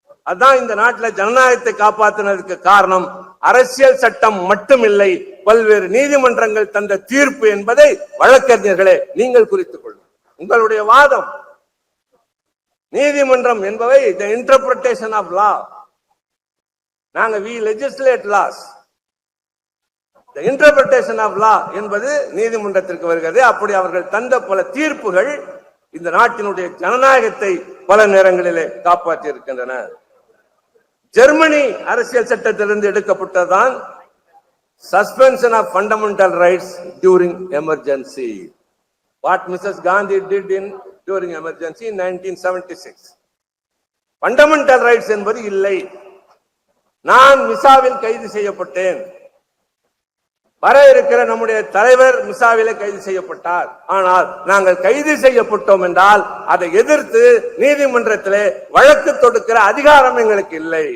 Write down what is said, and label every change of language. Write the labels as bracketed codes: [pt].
[ta] அதான் இந்த நாட்டில் ஜனநாயகத்தை காப்பாற்றினதுக்கு காரணம் அரசியல் சட்டம் மட்டும் இல்லை, பல்வேறு நீதிமன்றங்கள் தந்த தீர்ப்பு என்பதை வழக்கறிஞர்களே நீங்கள் குறித்துக் கொள்ளுங்கள். உங்களுடைய வாதம், நீதிமன்றம் என்பவை [en] the interpretation of law. [ta] நாங்க [en] we legislate laws. the interpretation of law [ta] என்பது நீதிமன்றத்திற்கு வருகிறது. அப்படி அவர்கள் தந்த பல தீர்ப்புகள் இந்த நாட்டினுடைய ஜனநாயகத்தை பல நேரங்களிலே காப்பாற்றி இருக்கின்றன. ஜெர்மனி அரசியல் சட்டத்திலிருந்து எடுக்கப்பட்டதான் [en] suspension of fundamental rights during emergency. What Mrs. Gandhi did during emergency in 1976. Fundamental rights [ta] என்பது இல்லை. நான் மிசாவில் கைது செய்யப்பட்டேன், வர இருக்கிற நம்முடைய தலைவர் மிசாவிலே கைது செய்யப்பட்டார். ஆனால் நாங்கள் கைது செய்யப்பட்டோம் என்றால் அதை எதிர்த்து நீதிமன்றத்திலே வழக்கு தொடுக்கிற அதிகாரம் எங்களுக்கு இல்லை.